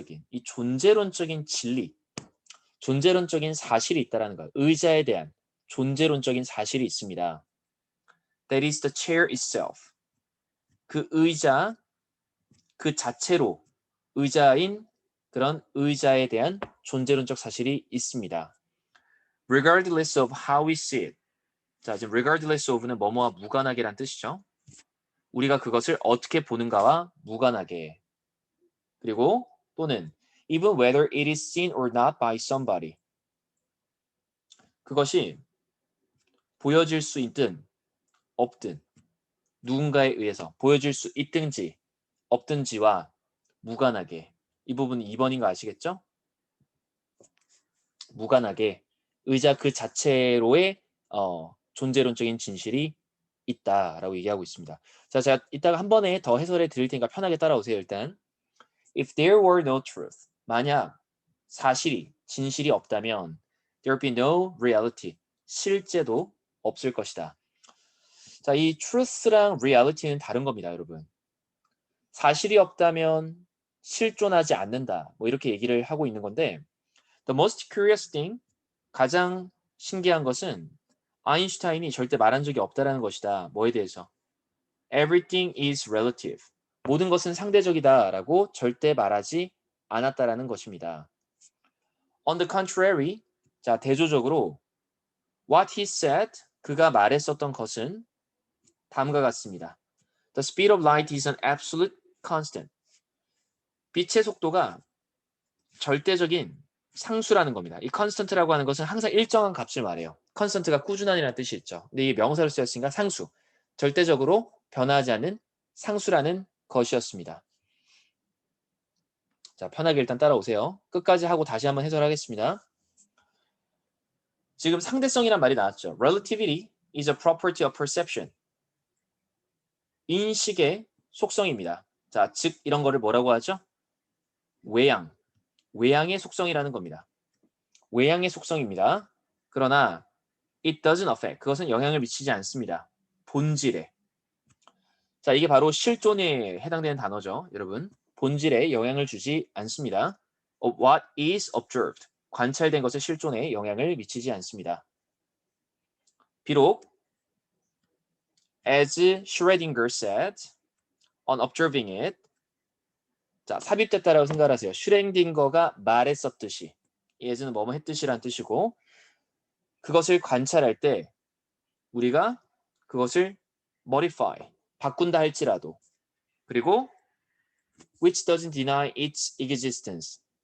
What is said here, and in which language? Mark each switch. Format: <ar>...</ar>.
<ko>이 존재론적인 진리, 존재론적인 사실이 있다라는 거예요. 의자에 대한 존재론적인 사실이 있습니다.</ko> <en>That is the chair itself.</en> <ko>그 의자, 그 자체로 의자인 그런 의자에 대한 존재론적 사실이 있습니다.</ko> <en>Regardless of how we see it.</en> <ko>자, 지금 regardless of는 뭐뭐와 무관하게란 뜻이죠. 우리가 그것을 어떻게 보는가와 무관하게. 그리고 또는</ko> <en>even whether it is seen or not by somebody.</en> <ko>그것이 보여질 수 있든 없든 누군가에 의해서 보여질 수 있든지 없든지와 무관하게. 이 부분은 2번인 거 아시겠죠? 무관하게 의자 그 자체로의 존재론적인 진실이 있다라고 얘기하고 있습니다. 자, 제가 이따가 한 번에 더 해설해 드릴 테니까 편하게 따라오세요. 일단</ko> <en>If there were no truth,</en> <ko>만약 사실이, 진실이 없다면</ko> <en>there would be no reality,</en> <ko>실제도 없을 것이다. 자, 이 truth랑 reality는 다른 겁니다, 여러분. 사실이 없다면 실존하지 않는다. 뭐 이렇게 얘기를 하고 있는 건데</ko> <en>The most curious thing,</en> <ko>가장 신기한 것은 아인슈타인이 절대 말한 적이 없다라는 것이다. 뭐에 대해서?</ko> <en>Everything is relative.</en> <ko>모든 것은 상대적이다라고 절대 말하지 않았다라는 것입니다.</ko> <en>On the contrary,</en> <ko>자, 대조적으로</ko> <en>what he said,</en> <ko>그가 말했었던 것은 다음과 같습니다.</ko> <en>The speed of light is an absolute constant.</en> <ko>빛의 속도가 절대적인 상수라는 겁니다. 이 constant라고 하는 것은 항상 일정한 값을 말해요. constant가 꾸준한이라는 뜻이 있죠. 근데 이 명사를 쓰였으니까 상수, 절대적으로 변하지 않는 상수라는 것이었습니다. 자, 편하게 일단 따라오세요. 끝까지 하고 다시 한번 해설하겠습니다. 지금 상대성이란 말이 나왔죠.</ko> <en>Relativity is a property of perception.</en> <ko>인식의 속성입니다. 자, 즉 이런 거를 뭐라고 하죠? 외양의 속성이라는 겁니다. 외양의 속성입니다. 그러나</ko> <en>it doesn't affect.</en> <ko>그것은 영향을 미치지 않습니다. 본질에. 자, 이게 바로 실존에 해당되는 단어죠. 여러분. 본질에 영향을 주지 않습니다.</ko> <en>Of what is observed.</en> <ko>관찰된 것의 실존에 영향을 미치지 않습니다. 비록</ko> <en>as Schrödinger said on observing it.</en> <ko>자, 삽입됐다라고 생각하세요. 슈랭딩거가 말했었듯이. as는 뭐뭐 했듯이란 뜻이고 그것을 관찰할 때 우리가 그것을 modify, 바꾼다 할지라도 그리고</ko> <en>which doesn't deny its existence.</en>